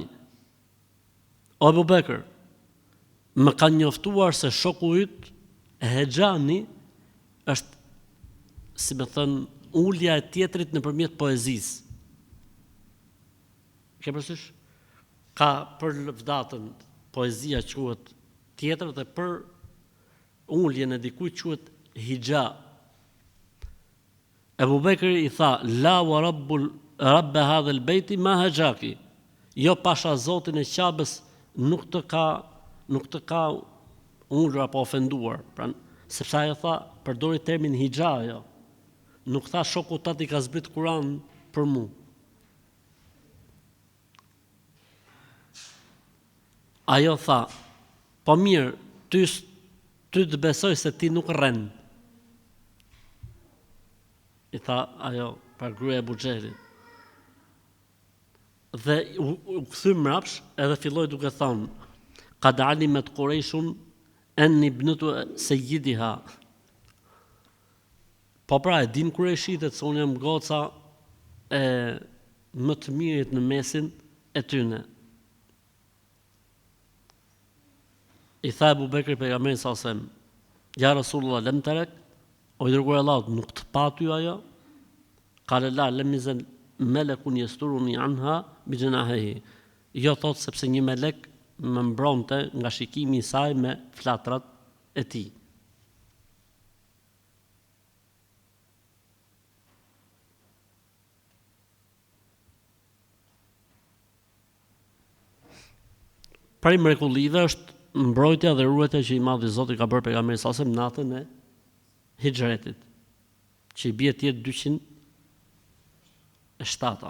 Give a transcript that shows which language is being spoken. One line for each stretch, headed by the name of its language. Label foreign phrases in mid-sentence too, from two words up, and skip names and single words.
Albanian: O Ebu Bekr, më kanë njoftuar se shoku yt Hexhani është, si me thënë, ulja e tjetrit nëpërmjet poezisë. Ke përsysh? Ka për lëvdatën poezia quhet tjetër dhe për uljen e dikujt quhet hija. Ebu Bekri i tha:
Arabic: لا ورب هذا البيت ما هجاك.
Albanian: Jo, pasha Zotin e Qabës nuk të ka ulur apo ofenduar. Pra, sepse ajo tha, përdori termin hija ajo. Nuk tha shoku tati ka zbrit Kur'an për mu. Ajo tha: Po mirë, ty të besoj se ti nuk rren. I tha ajo, pra gruaja e Abu Xhelit. Dhe u kthy mrapsh edhe filloi duke thonë:
Arabic: قد علمت قريش أني ابنة سيدها.
Albanian: Po pra, e din Qurayshitët se unë jam goca e më të mirit në mesin e tyne. I tha Abu Bekri pejgamberit
Arabic: صلى الله عليه وسلم: يا رسول الله، لم ترك,
Albanian: o i dërguar i Allahut, nuk të pa ty ajo?
Arabic: قال لا لم يزل ملك يسترني عنها بجناحه.
Albanian: Jo, thot, sepse një melek më mbronte nga shikimi i saj me flatrat e tij. Prej mrekullive është mbrojtja dhe ruajtja që i madhi Zoti ka bërë pejgamberit
Arabic: صلى الله عليه وسلم
Albanian: natën e hijretit, që i bie tjetë 207.